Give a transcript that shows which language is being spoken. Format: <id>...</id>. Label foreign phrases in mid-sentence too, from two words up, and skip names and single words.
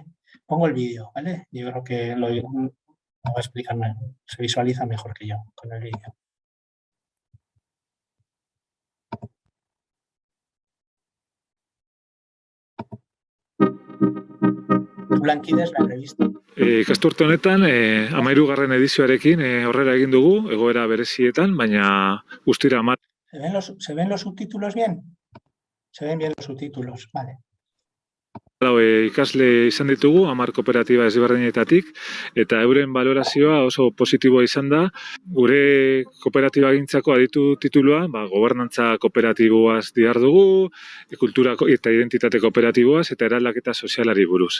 <es>Pongo el vídeo, ¿vale? Yo creo que lo va a explicar, se visualiza mejor que yo con el vídeo. Tu lankidez la revista.</es> <eu>Ikasturte honetan, 13. edizioarekin aurrera egin dugu, egoera berezietan, baina guztira 10.</eu> <es>¿Se ven los subtítulos bien? Se ven bien los subtítulos, vale.</es> <eu>Ikasle izan ditugu, 10 kooperatiba ezberdinetatik, eta euren balorazioa oso positiboa izan da. Gure kooperatiba gintzako aditu titulua, gobernantza kooperatiboaz dihardugu, kultura eta identitate kooperatiboaz, eta eraldaketa sozialari buruz.</eu>